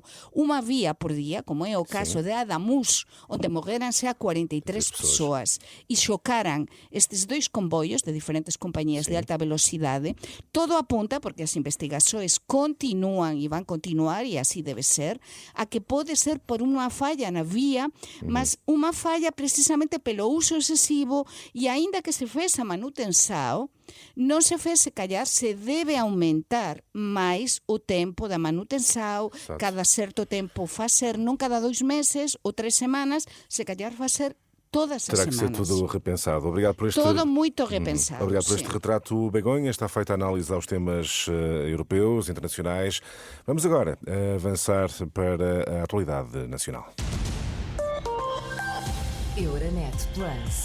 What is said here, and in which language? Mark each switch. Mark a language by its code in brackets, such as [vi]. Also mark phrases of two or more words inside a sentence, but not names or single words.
[gl] unha vía por día, como é o caso de Adamuz, onde morreranse a 43 persoas e chocaran estes 2 comboios de diferentes compañías de alta velocidade, todo apunta, porque as investigações continúan e van continuar, e así debe ser, a que pode ser por unha falla na vía, mas unha falla precisamente pelo uso excesivo, e aínda que se fez a manutenção, non se fez, se calhar se debe aumentar máis o tempo da manutenção. [pt] Exato. [gl] Cada certo tempo facer, non cada 2 meses ou 3 semanas, se calhar facer todas as [pt] Terá que ser [gl] semanas. [pt] tudo repensado. Obrigado por este... Todo muito repensado. Obrigado por este sim. retrato, Begonha. Está feita a análise aos temas europeus, internacionais. Vamos agora avançar para a atualidade nacional. Euronet Plus.